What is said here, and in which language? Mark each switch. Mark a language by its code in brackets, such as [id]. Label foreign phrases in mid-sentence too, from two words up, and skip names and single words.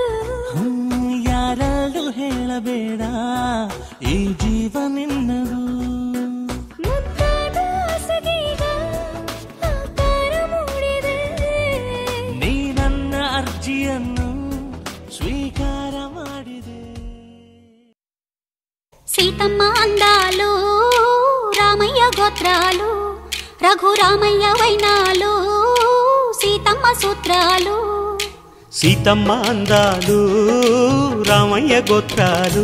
[kn] ಯಾರಲ್ಲೂ ಹೇಳಬೇಡ ಈ ಜೀವ ನಿನ್ನದು ಮುದ್ದಾದ ಆಸೆಗೀಗ ಆಕಾರ ಮೂಡಿದೆ ನೀ ನನ್ನ ಅರ್ಜಿಯನ್ನು ಸ್ವೀಕಾರ ಮಾಡಿದೆ [te] సీతమ్మ అందాలు రామయ్య గోత్రాలు రఘురామయ్య వైనాలు సీతమ్మ సూత్రాలు సీతమ్మ అందాలు రామయ్య గోత్రాలు